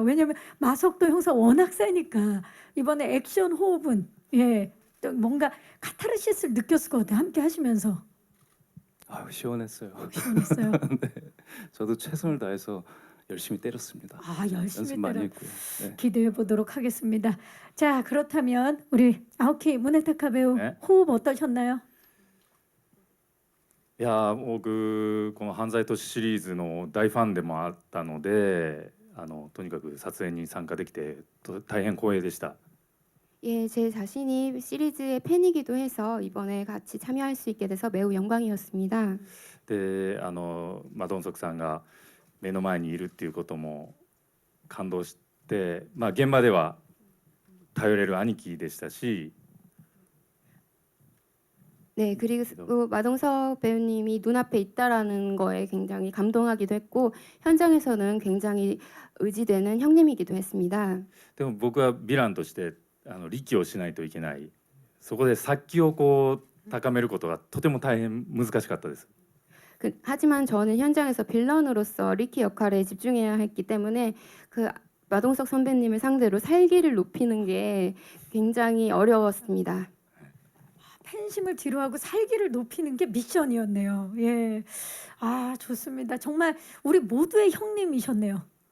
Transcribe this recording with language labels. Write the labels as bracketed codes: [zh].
[ko] 왜냐하면 마석도 형사 워낙 세니까 이번에 액션 호흡은 예, 또 뭔가 카타르시스를 느꼈을 것 같아요. 함께 하시면서. 아유 시원했어요. 시원했어요. 네. 저도 최선을 다해서 열심히 때렸습니다. 아, 열심히 연습 많이 때려. 했고요. 네. 기대해 보도록 하겠습니다. 자, 그렇다면 우리 아오키 무네타카 배우 네. 호흡 어떠셨나요? [ja] いや僕この犯罪都市シリーズの大ファンでもあったのでとにかく撮影に参加できて大変光栄でした。 [ko] 예, 제 자신이 시리즈의 팬이기도 해서 이번에 같이 참여할 수 있게 돼서 매우 영광이었습니다. [ja] でマドンソクさんが目の前にいるっていうことも感動して、現場では頼れる兄貴でしたし [ko] 네, 그리고 마동석 배우님이 눈앞에 있다라는 거에 굉장히 감동하기도 했고 현장에서는 굉장히 의지되는 형님이기도 했습니다. [ja] でも僕はヴィランとして力をしないといけない。そこで殺気をこう高めることがとても大変難しかったです。 [ko] 하지만 저는 현장에서 빌런으로서 리키 역할에 집중해야 했기 때문에 그 마동석 선배님을 상대로 살기를 높이는 게 굉장히 어려웠습니다. 팬심을 뒤로하고 살기를 높이는 게 미션이었네요. 예, 아 좋습니다. 정말 우리 모두의 형님이셨네요.